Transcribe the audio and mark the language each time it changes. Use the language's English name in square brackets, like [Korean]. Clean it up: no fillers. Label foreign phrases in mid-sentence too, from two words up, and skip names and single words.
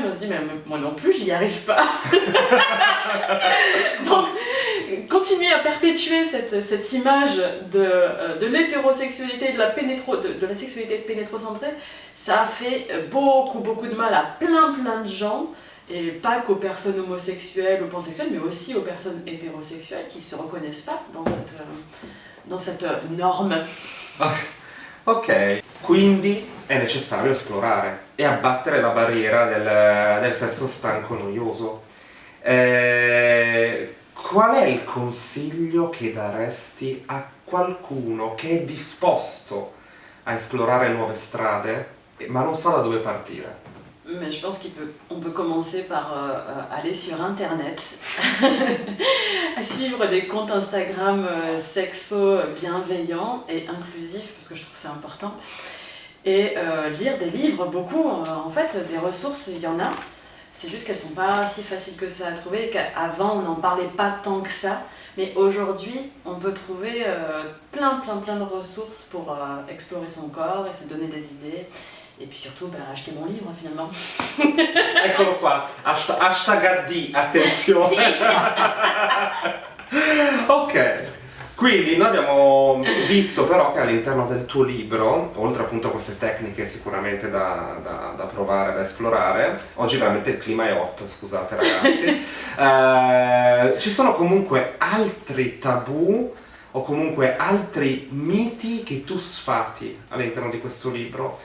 [French] On se dit mais moi non plus j'y arrive pas. Donc continuer à perpétuer cette image de l'hétérosexualité, de la sexualité pénétrocentrée, ça a fait beaucoup de mal à plein de gens, et pas qu'aux personnes homosexuelles ou pansexuelles, mais aussi aux personnes hétérosexuelles qui ne se reconnaissent pas dans cette norme. [Italian] Ok, quindi è necessario esplorare e abbattere la barriera del sesso stanco e noioso. Qual è il consiglio che daresti a qualcuno che è disposto a esplorare nuove strade, ma non sa da dove partire? [French] Mais je pense qu'on peut commencer par aller sur internet, à suivre des comptes Instagram sexo bienveillants et inclusifs, parce que je trouve ça important, et lire des livres, beaucoup, en fait des ressources il y en a, c'est juste qu'elles sont pas si faciles que ça à trouver, et qu'avant on n'en parlait pas tant que ça, mais aujourd'hui on peut trouver plein de ressources pour explorer son corps et se donner des idées. Et puis surtout acheter mon livre finalement. [Italian] Eccolo qua, [English] hashtag AD, [Italian] attenzione. Ok, quindi noi abbiamo visto però che all'interno del tuo libro, oltre appunto a queste tecniche sicuramente da provare, da esplorare, oggi veramente il clima è hot, scusate ragazzi, ci sono comunque altri tabù o comunque altri miti che tu sfati all'interno di questo libro.